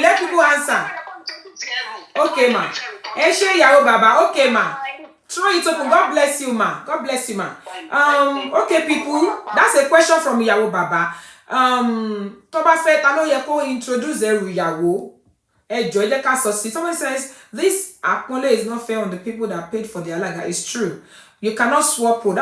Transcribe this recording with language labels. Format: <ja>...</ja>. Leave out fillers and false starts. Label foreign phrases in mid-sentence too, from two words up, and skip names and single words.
<en>Let people answer. Okay, ma. Eshe Yahoo Baba. Okay, ma. Throw it open. God bless you, ma. God bless you, ma. Okay, people. That's a question from Yahoo Baba. Toba Fet, I know you can introduce Yahoo. Somebody says this Akmole is not fair on the people that paid for the Alaga. It's true. You cannot swap pro.</en>